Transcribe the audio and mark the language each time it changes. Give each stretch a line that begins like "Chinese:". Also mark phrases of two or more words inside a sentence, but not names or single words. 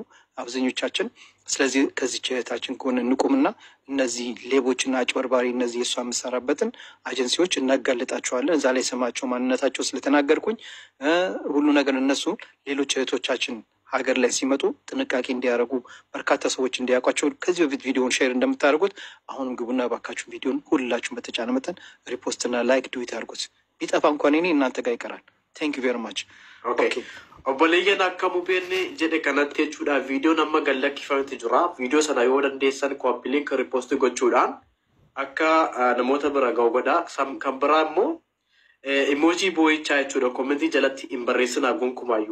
Amharic: አብዛኞቻችን። ስለዚህ ከዚህ እህታችን ከሆነ ንቁምና እነዚህ ሌቦችና አጭበርባሪ እነዚህ የሷ የምሰራበትን አጀንሲዎች እናጋልጣቸዋለን። እዛ ላይ ስማቸው ማንነታቸው ስለተናገርኩኝ ሁሉ ነገር እነሱ ሌሎች እህቶቻችን ሀገር ላይ ሲመጡ ጥንቃቄ እንዲያደርጉ በርካታ ሰዎች እንዲያውቋቸው ከዚህ በፊት ቪዲዮን ሼር እንደምታደርጉት አሁንም ግቡና ባካችሁ ቪዲዮን ሁላችሁም በተቻለ መጠን ሪፖስትና ላይክ ዱዊት አድርጉት። ቢጠፋ እንኳን እኔ እናንተ ጋር ይቀራል።
English: thank you very much
Oromo: ኦኬ obboleeyyan akka mubeenni jedhe kanatti jechuudha viidiyoon amma gallakkifamti jira. viidiyoo sana yoo dandeessan kooppiiliink riipoosti gochuudhaan akka namoota bira ga'u godha. kan biraa immoo emoojii boo'ichaa jechuudha koomentii jalatti hin barreessinaa gonkumaayyuu.